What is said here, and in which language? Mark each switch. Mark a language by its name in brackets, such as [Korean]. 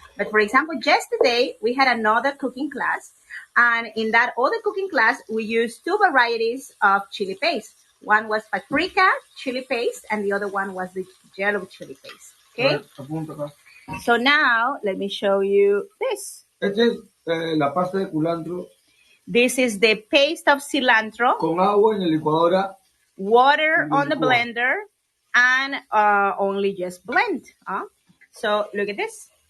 [English] But for example, yesterday we had another cooking class, and in that other cooking class, we used two varieties of chili paste. One was paprika chili paste, and the other one was the yellow chili paste. Okay. So now let me show you this. [Spanish] Esta es la pasta de culantro. [English] This is the paste of cilantro. [Spanish] Con agua en la licuadora. [English] Water on the blender, and only just blend. So look at this.